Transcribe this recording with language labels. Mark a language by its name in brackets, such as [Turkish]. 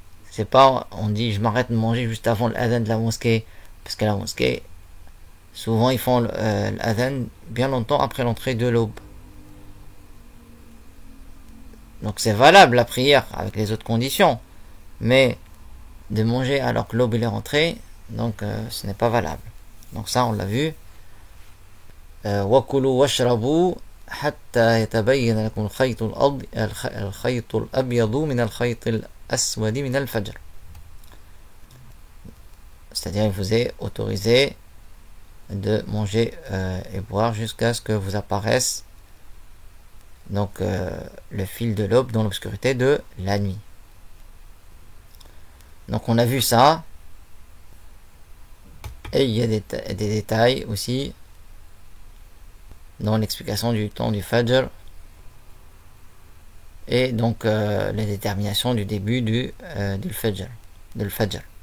[French] C'est pas, on dit je m'arrête de manger juste avant l'adhan de la mosquée, parce que la mosquée, souvent ils font l'adhan bien longtemps après l'entrée de l'aube. Donc c'est valable la prière avec les autres conditions, mais de manger alors que l'aube est rentrée, donc ce n'est pas valable. Donc ça on l'a vu. [Arabic] وكلوا واشربوا حتى يتبين لكم الخيط الأبيض من الخيط الأسود من الفجر. [French] C'est-à-dire il vous est autorisé de manger et boire jusqu'à ce que vous apparaisse donc le fil de l'aube dans l'obscurité de la nuit. Donc on a vu ça, et il y a des détails aussi dans l'explication du temps du Fajr et donc la détermination du début du Fajr, de Fajr.